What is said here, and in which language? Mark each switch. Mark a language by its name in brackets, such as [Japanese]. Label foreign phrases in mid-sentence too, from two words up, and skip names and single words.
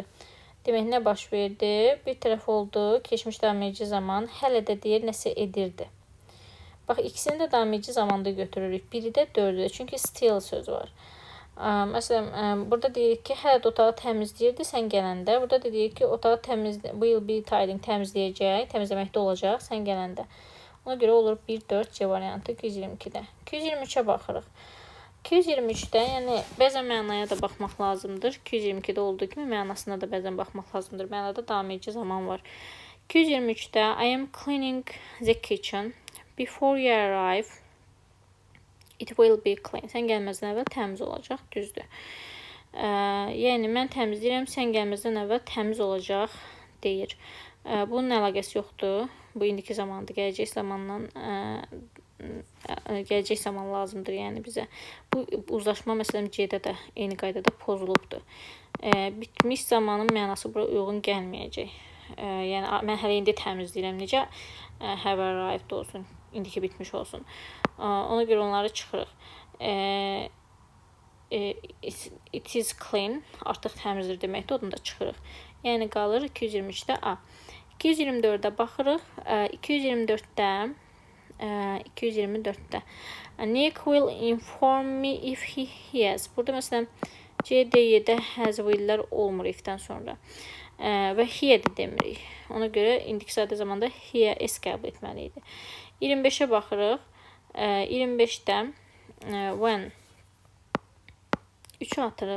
[Azerbaijani] Demək, nə baş verdi? Bir tərəf oldu, keçmiş davam edici zaman, hələ də deyir, nəsə edirdi. Bax, ikisini də davam edici zamanda götürürük. Biri də 4-dür. Çünki still söz var. Məsələn, burada deyirik ki, hələ də otağı təmizləyirdi sən gələndə. Burada da deyirik ki, otağı [English] will be tidying [Azerbaijani] təmizləyəcək, təmizləməkdə olacaq sən gələndə. Ona görə olur 1, 4 C variantı 222-də. 223-ə baxırıq. 223-də, yəni bəzən mənaya da baxmaq lazımdır. 222-də olduğu kimi mənasına da bəzən baxmaq lazımdır. Mənada davam edici zaman var. [English] 223-də I am cleaning the kitchen before you arrive. It will be clean. [Azerbaijani] Sən gəlməzdən əvvəl təmiz olacaq, düzdür. Yəni mən təmizləyirəm, sən gəlməzdən əvvəl təmiz olacaq deyir. Bunun əlaqəsi yoxdur. Bu indiki zamandır. Gələcək zaman lazımdır yəni bizə. Bu uzlaşma məsələn C-də də eyni qaydada pozulubdur. Bitmiş zamanın mənası bura uyğun gəlməyəcək. Yəni mən hələ indi təmizləyirəm. Necə [English] have arrived [Azerbaijani] olsun, indiki bitmiş olsun. Ona görə onları çıxırıq. [English] It is clean, [Azerbaijani] artıq təmizdir deməkdir, onu da çıxırıq. Yəni qalır 223-də A. 224-də baxırıq. [English] 224-də Nick will inform me if he has. [Azerbaijani] Burada məsələn C, D-də has will'lər olmur if-dən sonra. Və he-də demirik. Ona görə indiki sadə zamanda he, s qəbul etməli idi. 25-ə baxırıq. 25-də when 3-ü atırıq.